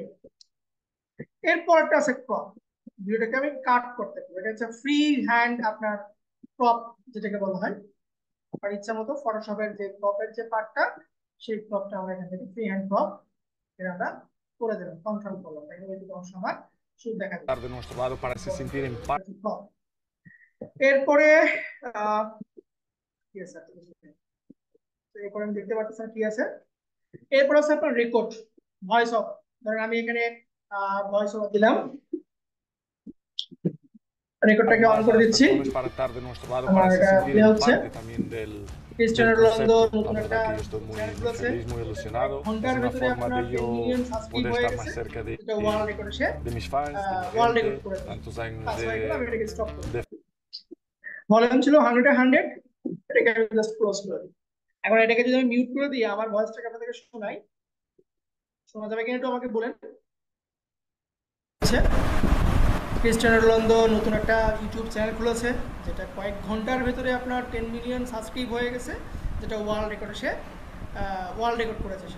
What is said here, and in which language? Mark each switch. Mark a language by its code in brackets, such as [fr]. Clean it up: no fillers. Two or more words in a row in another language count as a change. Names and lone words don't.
[bn] এরপরটা আছে ক্রপ, ভিডিওটাকে আমি কাট করতে পারবো, এটা হচ্ছে [en] free hand [bn] আপনার ক্রপ যেটাকে বলা হয়, আর ইচ্ছা মতো ফটোশপের যে ক্রপের যে পার্টটা, সেই ক্রপটা আমরা এখান থেকে [en] free hand crop [bn] এটা আমরা করে দেবেন, কন্ট্রোল করলাম, তাই এই অংশ আমার শুধু দেখা যাবে। [es] De nuestro lado para se sentir en paz. [bn] এরপরে কি আছে, এরপরে আমি দেখতে পাচ্ছি কি আছে, এরপর আছে আপনার রেকর্ড, [en] voice over, [bn] ধরেন আমি এখানে [en] voice over [bn] দিলাম, রেকর্ডটাকে অন [es] Además, a [bn] করে [es] las [bn] দিচ্ছি। [es] personas para estar de nuestro lado, [bn] আমার [es] para se [bn] এটা [es] sentir [bn] প্লে [es] en [bn] হচ্ছে। [es] parte también [bn] ক্রিস্টিয়ানো [es] del [bn] রোনালদো [es] concepto. La [bn] নতুন একটা [es] verdad que yo estoy muy, [bn] চ্যানেল [es] muy [bn] খুলেছে, [es] feliz, muy [bn] যেটা [es] ilusionado. Es [bn] ঘন্টার [es] una [bn] ভেতরে [es] forma [bn] আপনার [es] de [bn] 10 [es] yo [en] million subscribe [es] poder [bn] হয়ে [es] estar [bn] গেছে, [es] más cerca [bn] যেটা [en] world record [bn] সে [es] de mis fans, de mi [bn] ওয়ার্ল্ড [es] gente, [bn] রেকর্ড করে দিয়েছে। [es] tantos años [bn] পাস হয়ে গেল, আমি এটাকে স্টপ করি। [es] de [bn] ভলিউম ছিল 100 এটাকে আমি [en] just close [bn] করে দিই। এখন এটাকে যদি আমি মিউট করে দিই, আমার ভয়েসটাকে আপনাদেরকে শোনাই, শোনা যাবে কিনা একটু আমাকে বলেন। ক্রিস্টিয়ানো রোনালদো নতুন একটা ইউটিউব চ্যানেল খুলেছে, যেটা কয়েক ঘন্টার ভেতরে আপনার 10 [en] million subscribe [bn] হয়ে গেছে, যেটা [en] world record [bn] সে [en] world record [bn] করেছে সে।